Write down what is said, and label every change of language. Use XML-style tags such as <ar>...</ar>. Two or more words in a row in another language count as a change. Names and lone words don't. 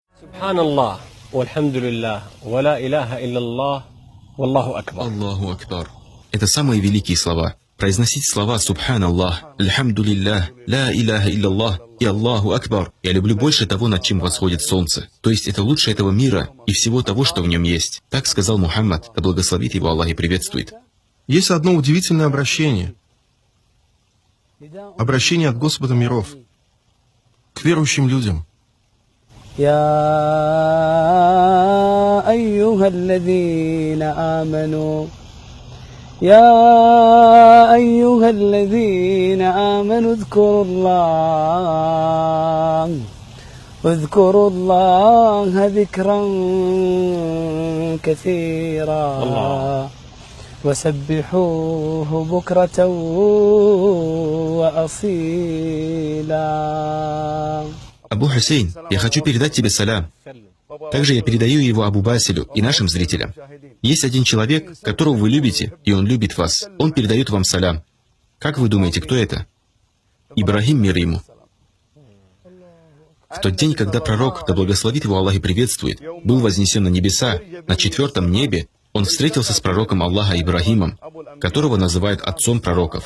<ar>سبحان الله والحمد لله ولا إله إلا الله والله أكبر. الله أكبر.</ar> <ru>Это самые великие слова. Произносить слова «Субханаллах», «Альхамдулиллах»,</ru> <ar>«لا إله إلا الله»</ar> <ru>и</ru> <ar>«الله أكبر»</ar> <ru>я люблю больше того, над чем восходит солнце. То есть это лучше этого мира и всего того, что в нем есть. Так сказал Мухаммад, да благословит его Аллах и приветствует. Есть одно удивительное обращение. Обращение от Господа миров к верующим людям.</ru> <ar>يا أيها الذين آمنوا يا أيها الذين آمنوا اذكروا الله ذكرا كثيرا وسبحوه بكرة وأصيلا.</ar> <ru>Абу Хусейн, я хочу передать тебе салям. Также я передаю его Абу Басилю и нашим зрителям. Есть один человек, которого вы любите, и он любит вас. Он передает вам салям. Как вы думаете, кто это? Ибрахим, мир ему. В тот день, когда пророк, да благословит его Аллах и приветствует, был вознесен на небеса, на 4-м небе, он встретился с пророком Аллаха Ибрахимом, которого называют отцом пророков.</ru>